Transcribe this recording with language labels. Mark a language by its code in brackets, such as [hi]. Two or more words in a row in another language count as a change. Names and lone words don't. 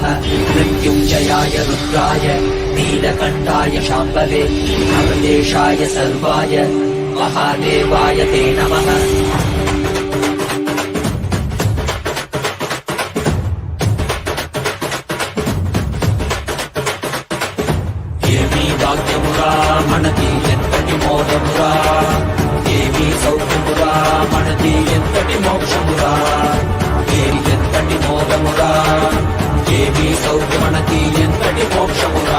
[sa] मृत्युञ्जयाय रुद्राय नीलकण्ठाय शाम्भवे अमृतेशाय सर्वाय महादेवाय ते नमः। [te] భాగ్యమురా మనది ఎంతటి మోదమురా, దేవి సౌఖ్యమురా మనది ఎంతటి మోక్షమురా, దేవి ఎంతటి మోదమురా, దేవి సౌఖ్య మనది ఎంతటి మోక్షమురా.